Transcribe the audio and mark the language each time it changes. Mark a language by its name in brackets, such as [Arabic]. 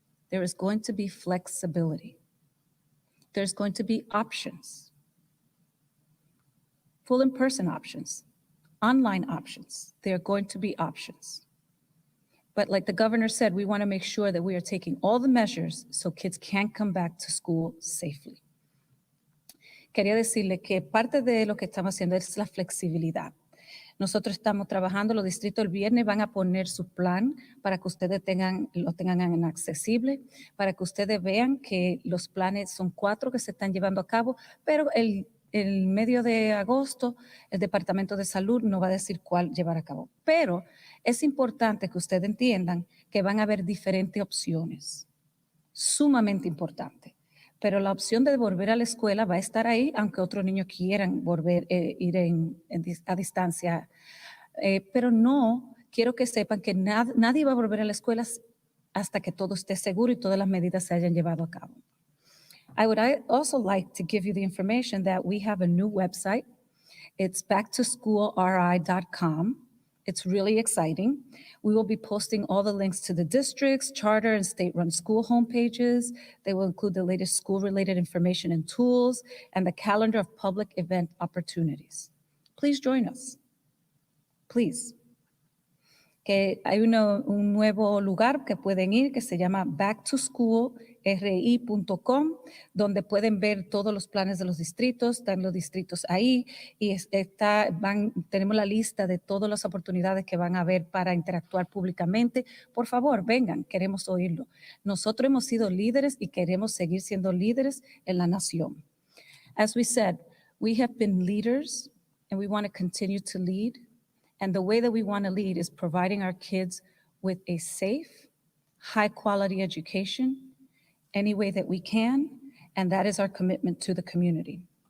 [English] There is going to be flexibility. There's going to be options. Full in-person options, online options. There are going to be options. But like the governor said, we want to make sure that we are taking all the measures so kids can come back to school safely. [Spanish] Quería decirle que parte de lo que estamos haciendo es la flexibilidad. Nosotros estamos trabajando, los distritos el viernes van a poner su plan para que ustedes lo tengan accesible, para que ustedes vean que los planes son 4 que se están llevando a cabo, pero el medio de agosto el Departamento de Salud no va a decir cuál llevar a cabo. Pero es importante que ustedes entiendan que van a haber diferentes opciones, sumamente importante. Pero la opción de volver a la escuela va a estar ahí, aunque otros niños quieran volver, ir a distancia. Pero no, quiero que sepan que nadie va a volver a la escuela hasta que todo esté seguro y todas las medidas se hayan llevado a cabo. [English] I would also like to give you the information that we have a new website. It's backtoschoolri.com. It's really exciting. We will be posting all the links to the districts, charter, and state-run school homepages. They will include the latest school-related information and tools, and the calendar of public event opportunities. Please join us. Please. [Spanish] Que hay un nuevo lugar que pueden ir que se llama backtoschoolri.com, donde pueden ver todos los planes de los distritos, están los distritos ahí y tenemos la lista de todas las oportunidades que van a haber para interactuar públicamente. Por favor, vengan, queremos oírlo. Nosotros hemos sido líderes y queremos seguir siendo líderes en la nación. [English] As we said, we have been leaders and we want to continue to lead. And the way that we want to lead is providing our kids with a safe, high-quality education any way that we can, and that is our commitment to the community.